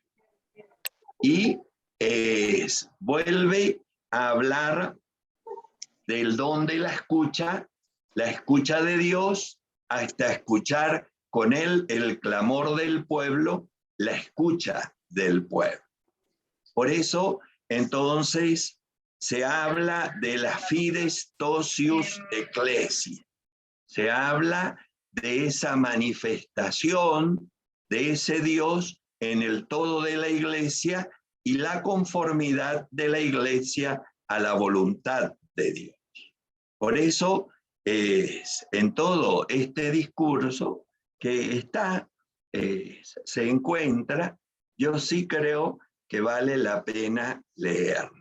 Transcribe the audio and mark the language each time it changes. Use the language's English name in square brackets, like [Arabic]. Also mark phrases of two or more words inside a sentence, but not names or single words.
[Spanish] Y vuelve a hablar del don de la escucha de Dios, hasta escuchar con él el clamor del pueblo, la escucha del pueblo. Por eso, entonces, se habla de la [Latin] fides tosius ecclesia. [Spanish] Se habla de esa manifestación de ese Dios en el todo de la iglesia y la conformidad de la iglesia a la voluntad de Dios. Por eso, en todo este discurso que se encuentra, yo sí creo que vale la pena leerlo.